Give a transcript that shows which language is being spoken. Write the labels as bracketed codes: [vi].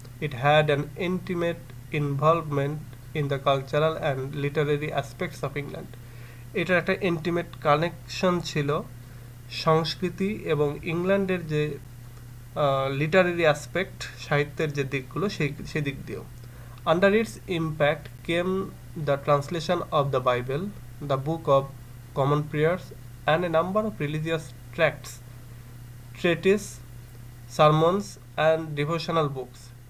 [en] It had an intimate involvement in the cultural and literary aspects of England. [bn] এটার একটা intimate connection ছিল সংস্কৃতি এবং ইংল্যান্ডের যে লিটারেরি অ্যাসপেক্ট, সাহিত্যের যে দিকগুলো, সেই দিক দিয়েও। [en] Under its impact came the translation of the Bible, the Book of Common Prayers, and a number of religious tracts, treatises, sermons, and devotional books.